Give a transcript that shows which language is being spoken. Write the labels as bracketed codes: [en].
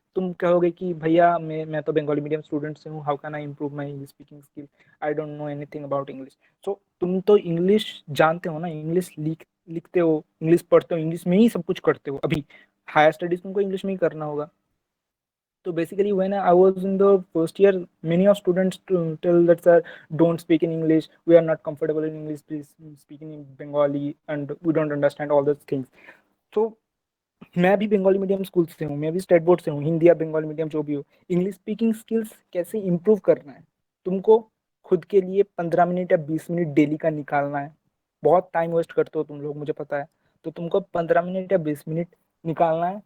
[hi] तुम कहोगे कि भैया मैं तो बंगाली मीडियम स्टूडेंट से हूँ, [en] How can I improve my English speaking skill, I don't know anything about English. [hi] सो तुम तो इंग्लिश जानते हो ना, इंग्लिश लिखते हो, इंग्लिश पढ़ते हो, इंग्लिश में ही सब कुछ करते हो। अभी हायर स्टडीज तुमको इंग्लिश में ही करना होगा। [en] तो basically when I was in the first year, many of students tell that sir, don't speak in English, we are not comfortable in English, please speak in Bengali and we don't understand all those things. [hi] So मैं भी Bengali medium school से हूँ, मैं भी state board से हूँ, हिंदी या Bengali medium जो भी हो। इंग्लिश स्पीकिंग स्किल्स कैसे इंप्रूव करना है, तुमको खुद के लिए 15 मिनट या 20 मिनट डेली का निकालना है। बहुत टाइम वेस्ट करते हो तुम लोग, मुझे पता है। तो तुमको 15 मिनट या 20 मिनट निकालना है।